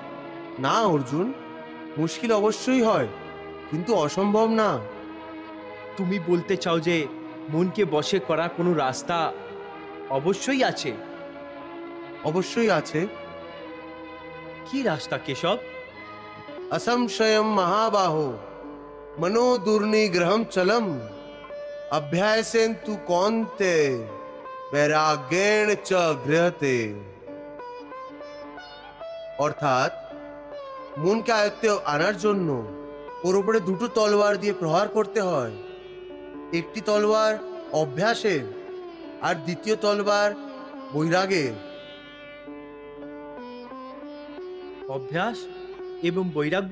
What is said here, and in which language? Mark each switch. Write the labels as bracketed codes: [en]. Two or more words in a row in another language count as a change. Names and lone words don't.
[bn] না অর্জুন, মুশকিল অবশ্যই হয়, কিন্তু অসম্ভব না। তুমি বলতে চাও যে মনকে বশে করা কোনো রাস্তা অবশ্যই আছে? অবশ্যই আছে। কি রাস্তা কেশব? [sa] असंशयम महाबाहो मनो दुर्निग्रहम चलम अभ्यासेन तु कौन्ते वैराग्येण च गृहते। [bn] অর্থাৎ মনকে আয়ত্তে আনার জন্য ওর উপরে দুটো তলোয়ার দিয়ে প্রহার করতে হয়। একটি তলোয়ার অভ্যাসের আর দ্বিতীয় তলোয়ার বৈরাগের। অভ্যাস এবং বৈরাগ্য?